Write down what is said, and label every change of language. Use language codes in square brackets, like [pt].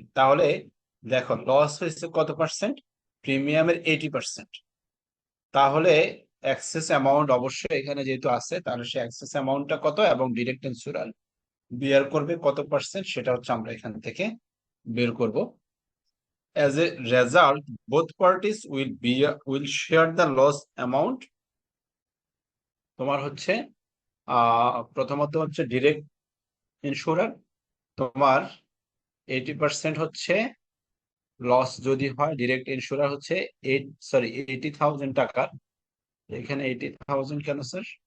[bn] তাহলে দেখো লস হয়েছে কত পার্সেন্ট, প্রিমিয়ামের 80%। তাহলে এক্সেস অ্যামাউন্ট অবশ্যই এখানে যেহেতু আছে, তাহলে সে এক্সেস অ্যামাউন্টটা কত এবং ডিরেক্ট ইন্স্যুরার বিয়ার করবে কত পার্সেন্ট, সেটা হচ্ছে আমরা এখান থেকে বের করব। [en] As a result, both parties will share the loss amount. [bn] তোমার হচ্ছে প্রথমত হচ্ছে ডিরেক্ট ইন্স্যুরার তোমার 80% হচ্ছে লস যদি হয়, ডিরেক্ট ইন্স্যুরার হচ্ছে 80,000 টাকা। এখানে 80,000 কেন স্যার?